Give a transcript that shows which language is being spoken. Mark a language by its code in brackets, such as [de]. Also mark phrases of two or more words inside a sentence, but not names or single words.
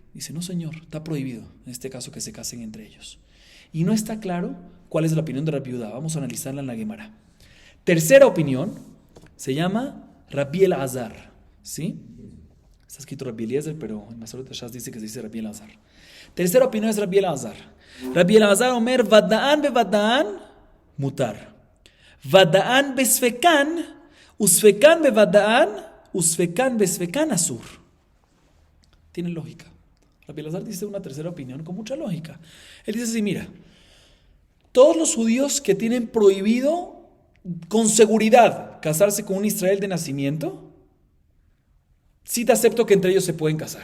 [es] Dice, no señor, está prohibido en este caso que se casen entre ellos. Y no está claro cuál es la opinión de Rabbi Yehuda. Vamos a analizarla en la Gemara. Tercera opinión se llama Rabbi Elazar. ¿Sí? Está escrito Rabbi Eliezer, pero en Masorot Shas dice que se dice Rabbi Elazar. Tercera opinión es Rabbi Elazar. Rabbi Elazar Omer, [he] ודאן בודאן מותר. ודאן בספקן, וספקן בודאן, וספקן בספקן אסור. [es] Tiene lógica. Rabbi Elazar dice una tercera opinión con mucha lógica. Él dice así, mira, todos los judíos que tienen prohibido con seguridad casarse con un Israel de nacimiento, sí te acepto que entre ellos se pueden casar.